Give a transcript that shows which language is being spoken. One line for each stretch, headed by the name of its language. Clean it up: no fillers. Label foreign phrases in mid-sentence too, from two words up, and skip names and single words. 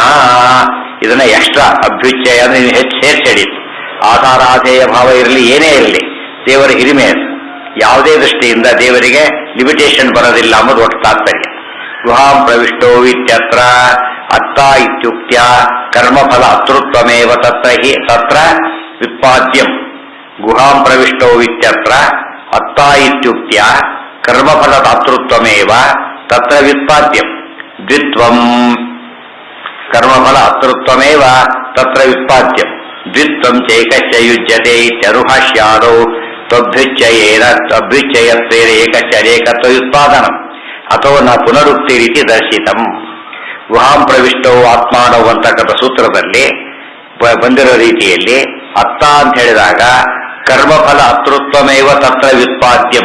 Kannada: ಇದನ್ನ ಎಕ್ಸ್ಟ್ರಾ ಅಭ್ಯುಚ್ಚಯ ಅಂದ್ರೆ ನೀವು ಹೆಚ್ಚು ಸೇರ್ಸಡಿತ್ತು. ಆಧಾರಾಧೇಯ ಭಾವ ಇರಲಿ, ಏನೇ ಇರಲಿ, ದೇವರ ಹಿರಿಮೆ ಅದು. ಯಾವುದೇ ದೃಷ್ಟಿಯಿಂದ ದೇವರಿಗೆ ಲಿಮಿಟೇಷನ್ ಬರೋದಿಲ್ಲ ಅನ್ನೋದು ಒಟ್ಟು ತಾತ್ಪರ್ಯ.
Sanskrit: ಗುಹಾಂ ಪ್ರವಿಷ್ಟೋ ಇತ್ಯತ್ರ ಅತ್ತ ಇತ್ಯುಕ್ತ್ಯ ಕರ್ಮಫಲ ಅತೃತ್ವಮೇವ ತತ್ರ ವ್ಯುತ್ಪಾದ್ಯಂ. ಗುಹಾಂ ಪ್ರವಿಷ್ಟೋ ಇತ್ಯತ್ರ ಅತ್ತ ಇತ್ಯುಕ್ತ್ಯ ಕರ್ಮಫಲ ಅತೃತ್ವಮೇವ ತತ್ರ ವ್ಯುತ್ಪಾದ್ಯಂ. ದ್ವಿತ್ವಂ ಕರ್ಮಫಲ ಅತೃತ್ವಮೇವ ತತ್ರ ವ್ಯುತ್ಪಾದ್ಯಂ. ದ್ವಿತ್ವಂ ಚೈಕಶ್ಚ ಯುಜ್ಯತೆ ಇತ್ಯನುಭಾಷ್ಯಾದೌ ಅಭ್ಯುಚ್ಚಯತ್ವೇನ ಏಕಸ್ಯ ಅನೇಕತ್ವ ಉತ್ಪಾದನ ಅಥವಾ ನ ಪುನರುಕ್ತಿ ರೀತಿ ದರ್ಶಿತಂ.
Kannada: ಗುಹಾಂ ಪ್ರವಿಷ್ಟವು ಆತ್ಮಾನವು ಅಂತಕ್ಕಂಥ ಸೂತ್ರದಲ್ಲಿ ಬಂದಿರೋ ರೀತಿಯಲ್ಲಿ ಅತ್ತ ಅಂತ ಹೇಳಿದಾಗ
Sanskrit: ಕರ್ಮಫಲ ಅತೃತ್ವಮೇವ ತತ್ರ ವ್ಯುತ್ಪಾದ್ಯಂ.